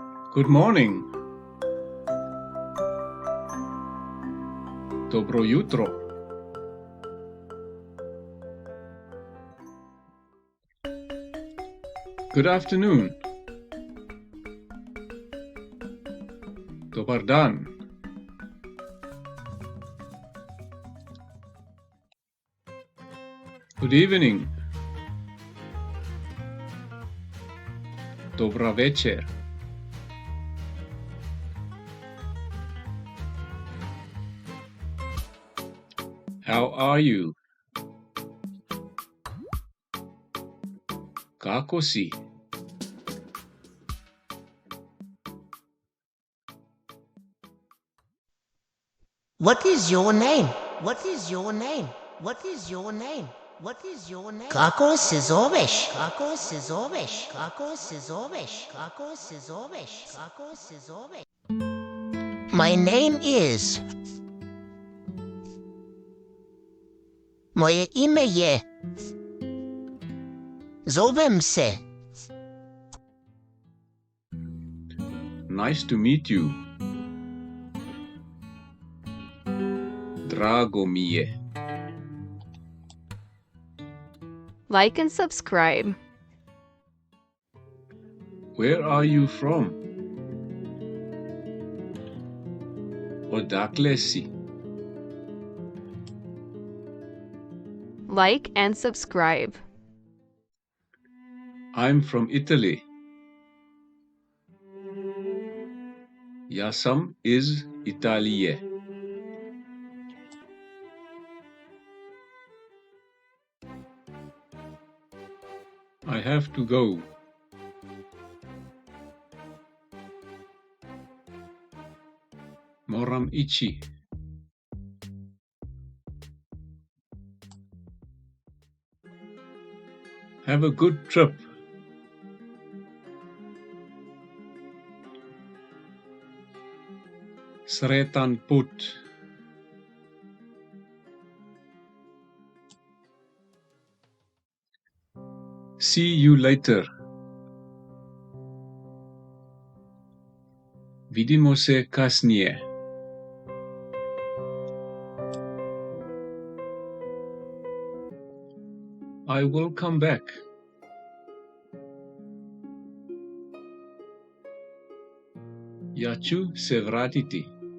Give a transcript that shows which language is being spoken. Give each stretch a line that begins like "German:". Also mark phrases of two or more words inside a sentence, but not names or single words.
English: Good morning.
Croatian: Dobro jutro.
English: Good afternoon.
Croatian: Dobar Dan.
English: Good evening.
Croatian: Dobra večer.
English: How are you?
Croatian: Kako si?
English: What is your name? What is your name? What is your name? What is your name?
Croatian: Kako se zoveš? Kako se zoveš? Kako se zoveš? Kako se zoveš? Kako se zoveš?
English: My name is.
Croatian: Moje ime je. Zovem se.
English: Nice to meet you.
Croatian: Drago mi je.
English: Like and subscribe. Where are you from?
Croatian: Odakle si?
English: Like and subscribe. I'm from Italy.
Croatian: Ja sam iz Italije.
English: I have to go.
Croatian: Moram ići.
English: Have a good trip.
Croatian: Sretan put.
English: See you later.
Croatian: Vidimo se kasnije.
English: I will come back.
Croatian: Ja ću se vratiti.